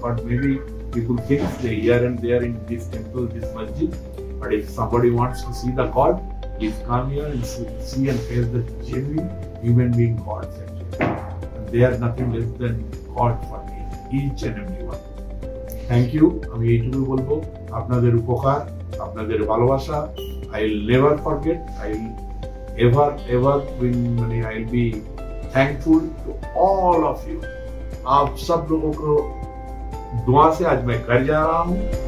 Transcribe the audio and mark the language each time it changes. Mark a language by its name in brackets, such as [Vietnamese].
[English] God, maybe people think they here and there in this temple, this masjid, but if somebody wants to see the God, please come here and see and face the genuine human being gods actually. And they are nothing less than God for me, each and every one. Thank you. [Bangla] আমি এইটুকু বলবো, আপনাদের উপকার, আপনাদের ভালোবাসা [English] I'll never forget. I'll ever I'll be thankful to all of you. [Hindi] आप सब लोगों को दुआ से आज मैं घर जा रहा हूँ।